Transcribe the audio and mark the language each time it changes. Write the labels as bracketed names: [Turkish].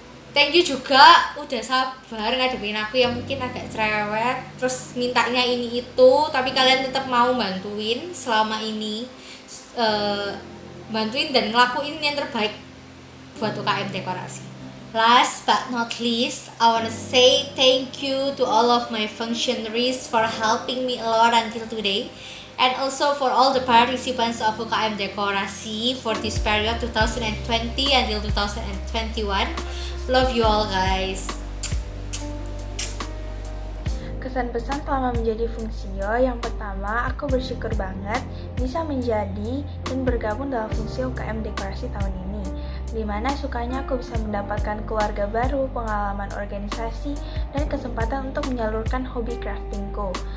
[Indonesian] Thank you juga udah sabar ngadepin aku yang mungkin agak cerewet, terus mintanya ini itu, tapi kalian tetap mau bantuin selama ini, bantuin dan ngelakuin yang terbaik buat UKM dekorasi. [English] Last but not least, I want to say thank you to all of my functionaries for helping me a lot until today, and also for all the participants of UKM Dekorasi for this period 2020 until 2021. Love you all guys. [Indonesian] Kesan pesan selama menjadi fungsio, yang pertama aku bersyukur banget bisa menjadi dan bergabung dalam fungsio UKM Dekorasi tahun ini, dimana sukanya aku bisa mendapatkan keluarga baru, pengalaman organisasi, dan kesempatan untuk menyalurkan hobi craftingku.